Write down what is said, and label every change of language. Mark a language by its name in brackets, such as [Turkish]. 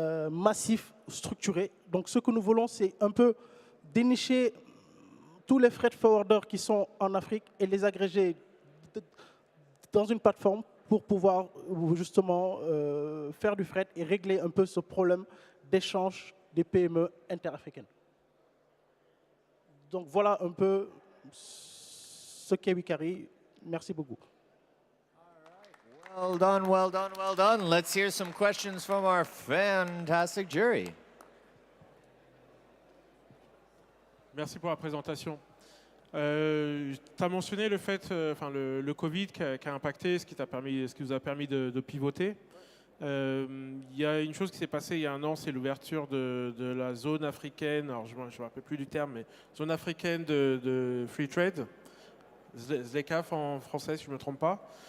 [French] massif, structuré. Donc ce que nous voulons, c'est un peu dénicher tous les freight forwarders qui sont en Afrique et les agréger dans une plateforme pour pouvoir justement faire du fret et régler un peu ce problème d'échange des PME interafricaines. Donc voilà un peu ce qu'est Wikari. Merci beaucoup. [English] Well done, well done, well done. Let's hear some questions from our fantastic jury. [French] Merci pour la présentation. Tu as mentionné le fait, le Covid qui a impacté, ce qui vous a permis de pivoter. Il y a une chose qui s'est passée il y a un an, c'est l'ouverture de la zone africaine, alors je ne me rappelle plus du terme, mais zone africaine de free trade, ZLECAf en français si je ne me trompe pas.